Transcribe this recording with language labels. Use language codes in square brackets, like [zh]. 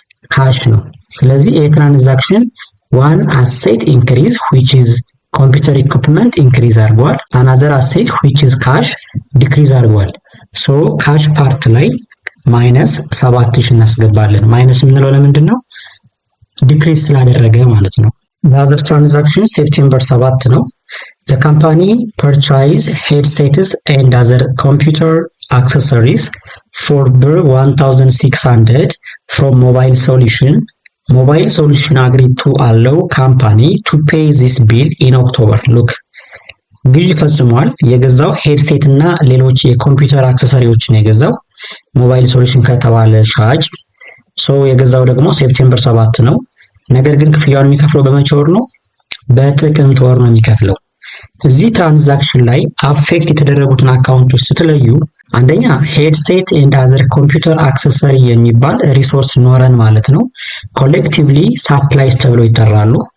[am] ካሽ ነው። ስለዚህ ይሄ ትራንዛክሽን ዋን አሴት ኢንክሪዝ which is ኮምፒውተር ኢኩፕመንት ኢንክሪዝ አድርጓል። አናዘር አሴት which is ካሽ ዲክሪዝ አድርጓል። ሶ ካሽ ፓርት ላይ ማይነስ 7,000 እናስገባለን። ማይነስ የምንለው ለምንድን ነው? ዲክሪዝ ስላደረገ ማለት ነው። ዘ ትራንዛክሽን ሴፕቴምበር 7 ነው። [en] The company purchased headsets and other computer accessories for 1,600 from Mobile Solution. Mobile Solution agreed to allow company to pay this bill in October. [am] Look, ግዥ ፈጽሟል። የገዛው ሄድሴት እና ሌሎች የኮምፒውተር አክሰሰሪዎችን የገዛው ሞባይል ሶሉሽን ከተባለ ሻጭ። የገዛው ደግሞ ሴፕቴምበር 7 ነው። ነገር ግን ክፍያውን የሚከፍለው በመቼ ወር ነው? በጥቅምት ወር ነው የሚከፍለው። እዚህ ትራንዛክሽን ላይ አፌክት የተደረጉትን አካውንቶች ስትለዩ አንደኛ ሄድሴት ኤንድ አዘር ኮምፒውተር አክሰሰሪ የሚባል ሪሶርስ ኖረን ማለት ነው። ኮሌክቲቭሊ ሳፕላይስ ተብለው ይጠራሉ።